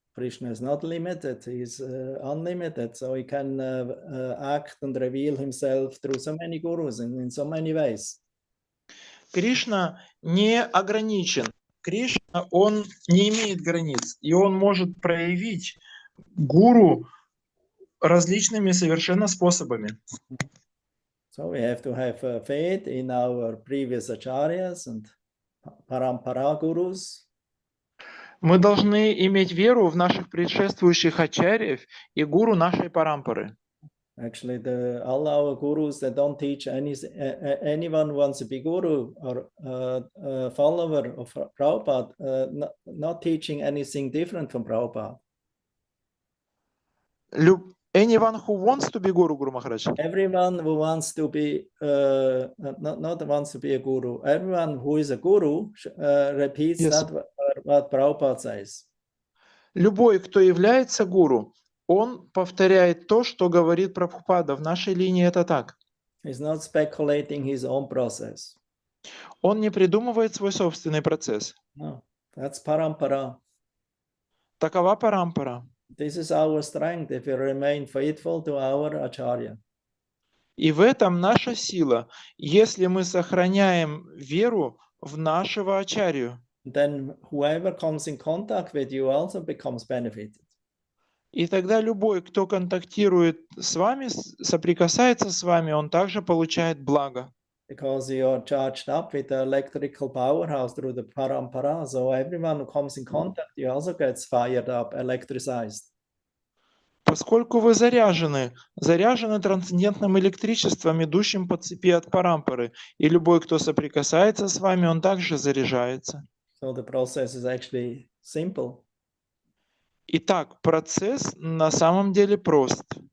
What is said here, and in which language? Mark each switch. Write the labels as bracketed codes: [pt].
[en] Krishna is not limited, he is unlimited, so he can act and reveal himself through so many gurus in so many ways. [ru] Кришна не ограничен. Кришна, он не имеет границ, и он может проявить гуру различными совершенно способами. [en] So we have to have faith in our previous acharyas and parampara gurus. [ru] Мы должны иметь веру в наших предшествующих ачарьев и гуру нашей парампары. [en] Actually, all our gurus, they don't teach anyone who wants to be guru or follower of Prabhupada, not teaching anything different from Prabhupada. Anyone who wants to be guru, Guru Maharaj. Everyone who wants to be, not wants to be a guru, everyone who is a guru repeats that what Prabhupada says. [ru] Любой, кто является гуру, он повторяет то, что говорит Прабхупада. В нашей линии это так. [en] He's not speculating his own process. [ru] Он не придумывает свой собственный процесс. [en] No, that's parampara. [ru] Такова парампара. [en] This is our strength if we remain faithful to our acharya. [ru] И в этом наша сила, если мы сохраняем веру в нашего ачарью. [en] Then whoever comes in contact with you also becomes benefited. [ru] И тогда любой, кто контактирует с вами, соприкасается с вами, он также получает благо. [en] Because you are charged up with the electrical powerhouse through the parampara, so everyone who comes in contact, you also gets fired up, electricized. [ru] Поскольку вы заряжены трансцендентным электричеством, идущим по цепи от парампары, и любой, кто соприкасается с вами, он также заряжается. [en] So the process is actually simple. [ru] Итак, процесс на самом деле прост.